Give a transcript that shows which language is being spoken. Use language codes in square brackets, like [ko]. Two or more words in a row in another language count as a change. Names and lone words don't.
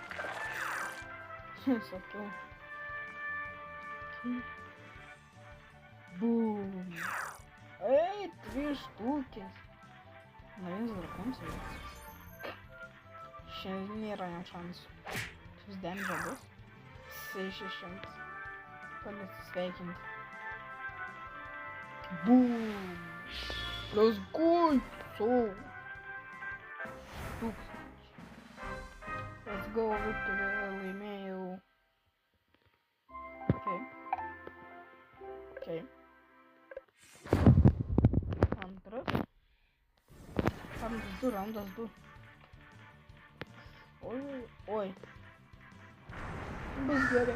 [lt] Sakiau. Bum. Ei, 3 štukės. Na, vienas drakonas veiks. Šiandien nėra net šansų. Šis damage bus. 600. Pasisveikinti. Boom! [en] Let's go! So! 1000. Let's go, Victory, [lt] laimėjau. Okay. Antras. Randas 2. Oi. Bus gerai.